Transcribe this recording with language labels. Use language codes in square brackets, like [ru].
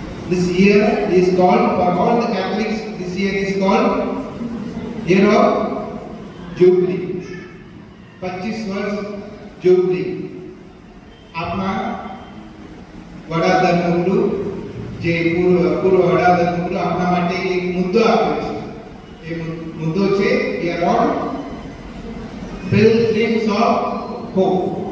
[en] This year is called, for all the Catholics, this year is called year of jubilee. [gu] 25 વર્ષ jubilee. આપણા વડા ધર્મગુરુ, જે પૂર્વ વડા ધર્મગુરુ આપણા માટે એક મુદ્દો આપ્યો છે. એ મુદ્દો છે [en] we are all pilgrims of hope.